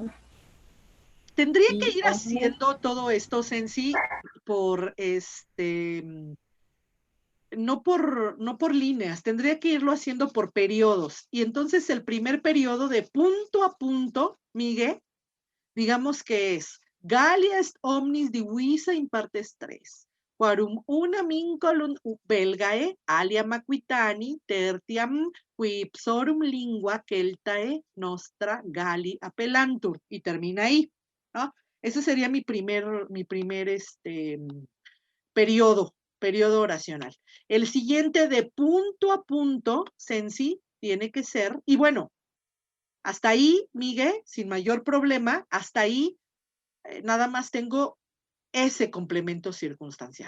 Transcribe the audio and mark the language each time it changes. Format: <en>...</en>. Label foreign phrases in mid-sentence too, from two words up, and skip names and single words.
<es>Tendría que y ir haciendo todo esto, sensi, por no por líneas, tendría que irlo haciendo por periodos. Y entonces el primer periodo de punto a punto, Miguel, digamos que es</es> <la>Gallia est omnis divisa in partes 3. Quarum una vinculum belgae aliam aquitani tertiam qui ipsorum lingua celtae nostra Galli appellantur.</la> <es>Y termina ahí, ¿no? Ese sería mi primer periodo oracional. El siguiente de punto a punto, sensi, tiene que ser, y bueno, hasta ahí, Miguel, sin mayor problema, hasta ahí nada más tengo ese complemento circunstancial.</es>